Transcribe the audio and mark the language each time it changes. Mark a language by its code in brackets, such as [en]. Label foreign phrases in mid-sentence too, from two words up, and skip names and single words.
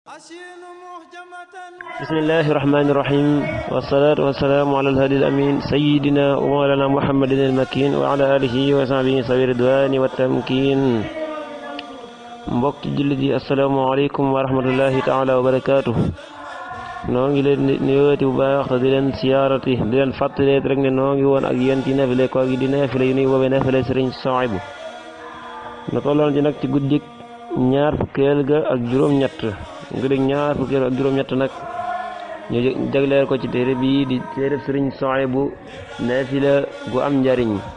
[ar] بسم الله الرحمن الرحيم والصلاة والسلام على الهادي الأمين سيدنا ومولانا محمد المكين وعلى آله وصحبه صبي الرضوان والتمكين [wo] mbokki jullit yi [ar] السلام عليكم ورحمة الله تعالى وبركاته [wo] noo ngi leen nuyooti bu baax te di leen siyaarati di leen fàttaleet rek ne noo ngi woon ak yéen ci nafile ko gi di nafile yu nuy woowee nafile Sëriñ Suhaybu na tolloon ci nag ci guddik ñaar fukkeel ga ak juróom-ñett guddik ñaar fukkeel ak juróom-ñett nag ñu jagleel ko ci téere bii di téere Sëriñ Suhaybu nafila gu am njariñ